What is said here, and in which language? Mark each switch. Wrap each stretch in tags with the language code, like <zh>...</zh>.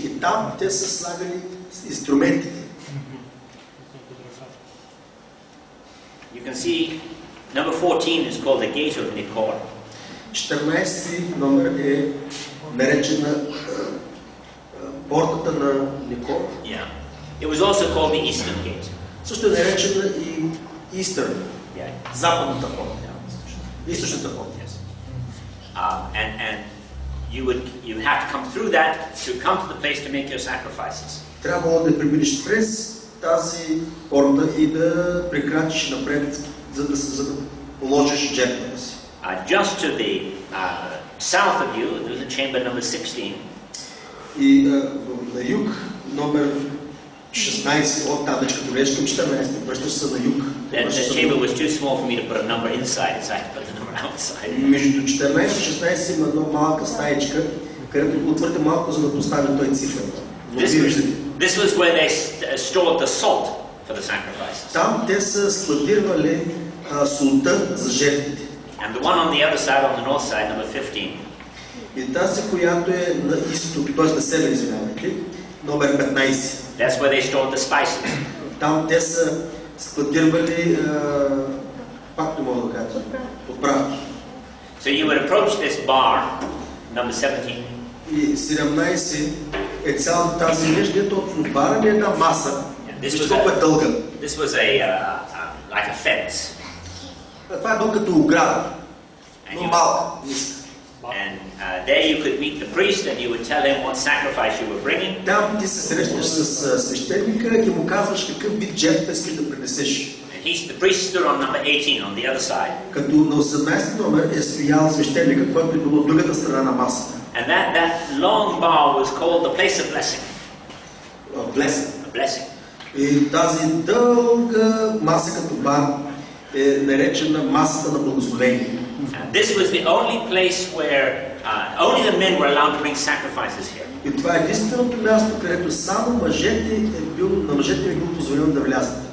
<bg>И там те са слагали инструментите.</bg> <en>You can see number 14 is called the gate of Nikkor.</en> <bg>14 номер е наречена портата на Никор.</bg> <en>Yeah. It was also called the Eastern Gate.</en> <bg>Също е наречена и Eastern, западната порта. Източната порта.</bg> <en>Yes. And you have to come through that to come to the place to make your sacrifices.</en> <bg>Трябвало да преминеш през тази порта и да прекрачиш напред, за да положиш жертвата си.</bg> <en>Just to the south of you, there's a chamber number 16.</en> <bg>И на юг, номер 16, от там, като влезеш към 14, връщаш се на юг.</bg> <en>The chamber was too small for me to put a number inside, so I had to put the number outside.</en> <bg>Между 14 и 16 има една малка стаечка, където го твърде малко, за да постави той цифрата.</bg> <en>This was where they stored the salt for the sacrifices.</en> <bg>Там те са складирали солта за жертвите.</bg> <en>And the one on the other side, on the north side, number 15.</en> <bg>И тази, която е на изток, т.е. на север, извинявайте, номер 15.</bg> <en>That's where they stored the spices.</en> <bg>Там те са складирали, пак не мога да кажа, подправки.</bg> <en>So you would approach this bar, number 17.</en> <bg>И 17 е цялата тази вещ, дето от бара е една маса. Вижте колко е дълга.</bg> <en>This was like a fence.</en> <bg>Това е било като ограда, но малка, ниска.</bg> <en>And there you could meet the priest and you would tell him what sacrifice you were bringing.</en> <bg>Там ти се срещаш с свещеника и му казваш какъв вид жертва искаш да принесеш.</bg> <en>The priest stood on number 18 on the other side.</en> <bg>Като на 18 номер е стоял свещеника, който е бил от другата страна на масата.</bg> <en>And that long bar was called the place of blessing. A blessing.</en> <bg>И тази дълга маса като бар е наречена масата на благословение.</bg> <en>And this was the only place where only the men were allowed to bring sacrifices here.</en> <bg>И това е единственото място, където само на мъжете е било позволено да влязат.</bg>